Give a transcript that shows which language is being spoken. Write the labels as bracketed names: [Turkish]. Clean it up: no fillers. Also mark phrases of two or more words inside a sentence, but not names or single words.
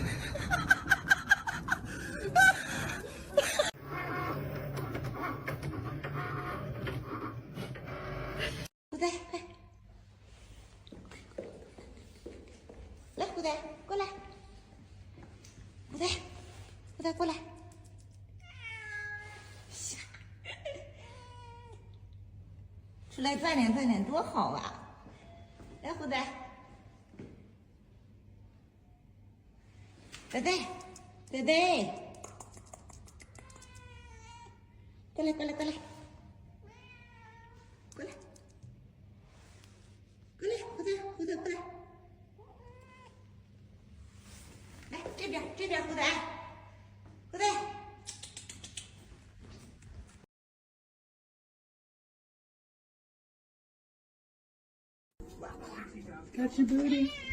[Vietnamese] Cô đây, đây. Lấy cô đây, cô lại. Cô đây, cô đây, cô lại. [Chinese] 出来锻炼锻炼多好啊！来，胡仔，呆呆，呆呆，过来，过来，过来，过来，过来，胡仔，胡仔，过来，来这边，这边，胡仔，胡仔。 [English] Got your booty.